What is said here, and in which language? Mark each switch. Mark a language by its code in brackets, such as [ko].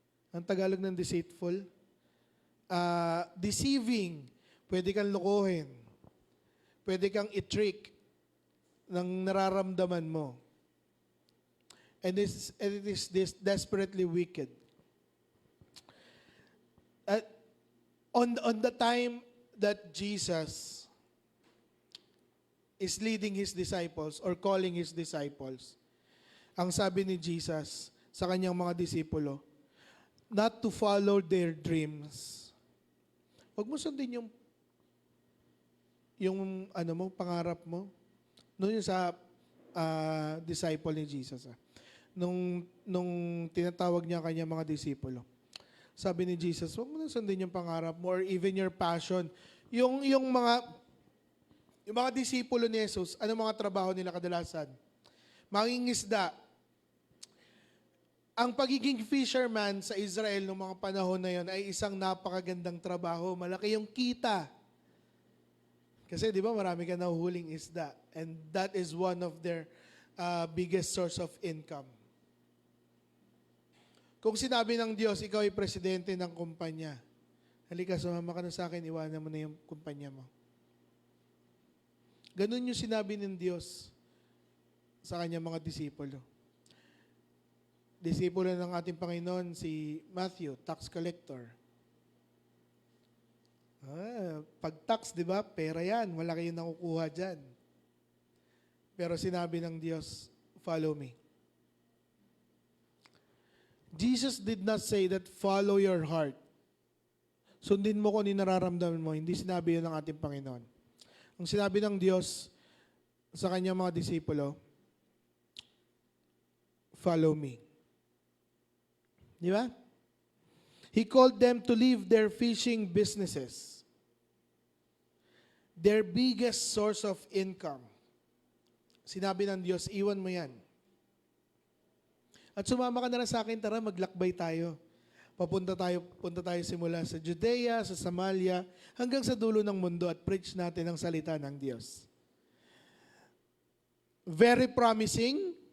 [tl] Ang Tagalog ng deceitful? Deceiving. Pwede kang lokohin. Pwede kang i-trick ng nararamdaman mo. [en] And it is this desperately wicked. On the time that Jesus is leading His disciples or calling His disciples, [tl] ang sabi ni Jesus sa kanyang mga disipulo, [en] not to follow their dreams. [tl] Huwag mo sundin yung ano mo, pangarap mo. Noon yung sa disciple ni Jesus. Nung tinatawag niya kanya mga disipulo. Sabi ni Jesus, huwag mo na sundin yung pangarap mo [en] or even your passion. [tl] Yung mga disipulo ni Jesus, ano mga trabaho nila kadalasan? Mangingisda. Ang pagiging fisherman sa Israel noong mga panahon na yon ay isang napakagandang trabaho. Malaki yung kita. Kasi di ba marami ka nahuhuling isda. [en] And that is one of their biggest source of income. [tl] Kung sinabi ng Diyos, ikaw ay presidente ng kumpanya, halika, sumama ka na sa akin, iwanan mo na yung kumpanya mo. Ganun yung sinabi ng Diyos sa kanyang mga disipulo. Disipulo ng ating Panginoon, si Matthew, tax collector. Pag tax, di ba, pera yan. Wala kayong nakukuha dyan. Pero sinabi ng Diyos, [en] follow me. Jesus did not say that follow your heart. [tl] Sundin mo kung ano nararamdaman mo. Hindi sinabi yun ng ating Panginoon. Ang sinabi ng Diyos sa kanyang mga disipulo, [en] follow me. [tl] Di ba? [en] He called them to leave their fishing businesses. Their biggest source of income. [tl] Sinabi ng Diyos, iwan mo yan. At sumama ka na lang sa akin, tara maglakbay tayo. Punta tayo simula sa Judea, sa Samaria, hanggang sa dulo ng mundo at preach natin ang salita ng Diyos. [en] Very promising.